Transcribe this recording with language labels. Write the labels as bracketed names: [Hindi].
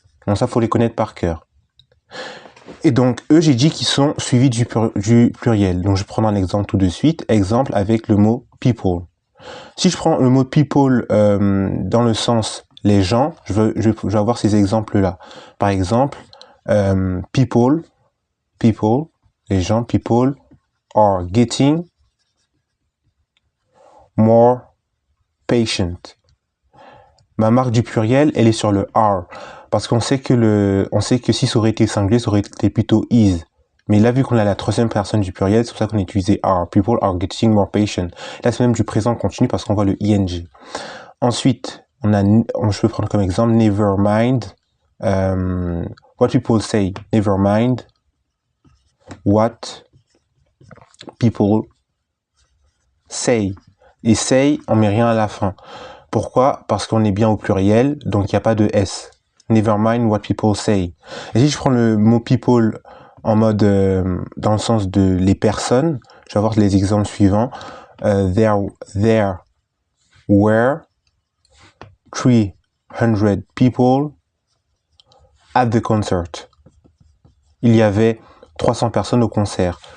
[French] Donc ça, faut les connaître par cœur. Et donc eux, j'ai dit qu'ils sont suivis du pluriel. Donc je prends un exemple tout de suite. Exemple avec le mot people. Si je prends le mot people dans le sens les gens, je vais avoir ces exemples-là. Par exemple, people, les gens, [English] people are getting more patient. [French] Ma marque du pluriel, elle est sur le are, parce qu'on sait que si ça aurait été singulier, ça aurait été plutôt is. Mais là, vu qu'on a la troisième personne du pluriel, c'est pour ça qu'on a utilisé are. [English] People are getting more patient. [French] Là, c'est même du présent continu parce qu'on voit le ing. Ensuite, je peux prendre comme exemple [English] never mind. What people say. Never mind. What people say. [French] Et say, on met rien à la fin. Pourquoi? Parce qu'on est bien au pluriel, donc il n'y a pas de S. [English] Never mind what people say. [French] Et si je prends le mot people en mode dans le sens de les personnes, je vais avoir les exemples suivants. [English] There were 300 people at the concert. [French] Il y avait 300 personnes au concert.